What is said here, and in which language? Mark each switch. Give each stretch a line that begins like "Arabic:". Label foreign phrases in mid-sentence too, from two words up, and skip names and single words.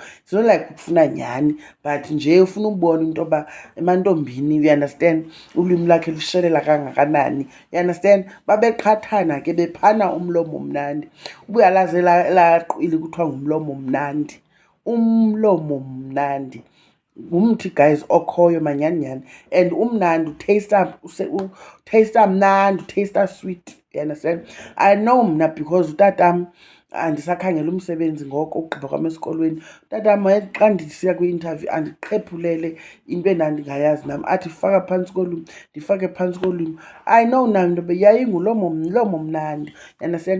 English: It's not like
Xhosa: ukufuna nyani but nje ufuna ubona into yoba emantombini,
English: you understand,
Xhosa: ulwimi lakhe lushelela kangakanani,
English: you understand?
Xhosa: Babeqhathana ke bephana umlomo mnandi. Ubuyalaze laqili kuthiwa ngumlomo mnandi. Umlomo mnandi ngumthi guys okhoyo manyani and umnandi utaste mnandi, utaste sweet,
English: you understand? I know
Xhosa: mna because utatam andisakhangela umsebenzi ngoko ugqiba kwam esikolweni. Utatam xa ndisiya kwi-interview andiqhephulele into endandingayazi nam athi faka phantsi kolwimi, ndifake phantsi kolwimi.
English: I know
Xhosa: nam into yoba yayingulomo mnandi,
English: you understand?